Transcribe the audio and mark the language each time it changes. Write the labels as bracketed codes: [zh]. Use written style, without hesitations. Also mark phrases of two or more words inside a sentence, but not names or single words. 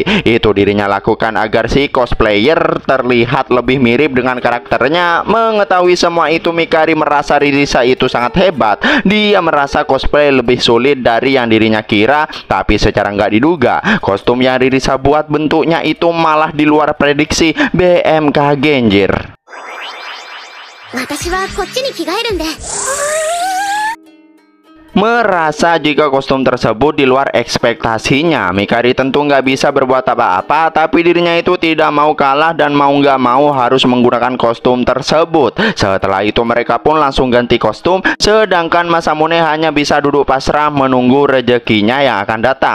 [id] Itu dirinya lakukan agar si cosplayer terlihat lebih mirip dengan karakternya. Sebenarnya mengetahui semua itu, Mikari merasa Ririsa itu sangat hebat. Dia merasa cosplay lebih sulit dari yang dirinya kira. Tapi secara nggak diduga, kostum yang Ririsa buat bentuknya itu malah di luar prediksi BMKG anjir. [ja] 私はこっちに着替えるんで。 [id] Merasa jika kostum tersebut di luar ekspektasinya, Mikari tentu nggak bisa berbuat apa-apa. Tapi dirinya itu tidak mau kalah dan mau nggak mau harus menggunakan kostum tersebut. Setelah itu mereka pun langsung ganti kostum. Sedangkan Masamune hanya bisa duduk pasrah menunggu rezekinya yang akan datang.